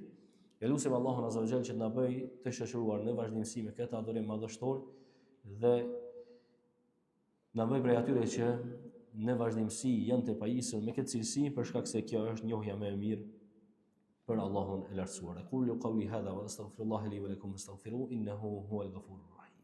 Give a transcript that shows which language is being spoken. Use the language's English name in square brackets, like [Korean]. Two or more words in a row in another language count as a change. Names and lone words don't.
[Albanian] Elusim Allahun [Arabic] عز وجل [Albanian] që të na bëj të shoqëruar në vazhdimsi me këtë adhurim madhështor dhe na bëj prej atyre që në vazhdimsi janë të pajisur me këtë cilësi, për shkak se kjo është njohja më e mirë për Allahun e lartësuar. [Arabic] أقول قولي هذا وأستغفر الله لي ولكم فاستغفروه إنه هو الغفور الرحيم.